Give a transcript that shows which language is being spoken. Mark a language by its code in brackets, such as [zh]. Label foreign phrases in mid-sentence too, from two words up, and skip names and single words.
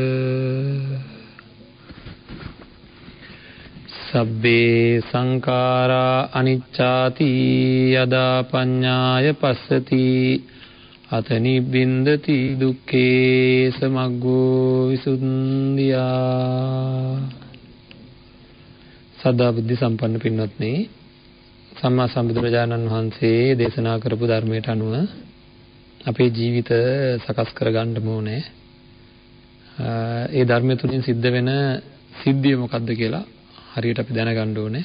[pi] සබ්බේ සංඛාරා අනිච්චාති යදා පඤ්ඤාය පස්සති අතනි බින්දති දුක්ඛේ සමග්ගෝ විසුද්ධියා. [si] සදා බුද්ධ සම්පන්න පින්වත්නි, සම්මා සම්බුදුරජාණන් වහන්සේ දේශනා කරපු ධර්මයට අනුව අපේ ජීවිත සකස් කරගන්න ඕනේ. ඒ ධර්මය තුලින් සිද්ධ වෙන සිද්ධිය මොකක්ද කියලා හරියට අපි දැනගන්න ඕනේ.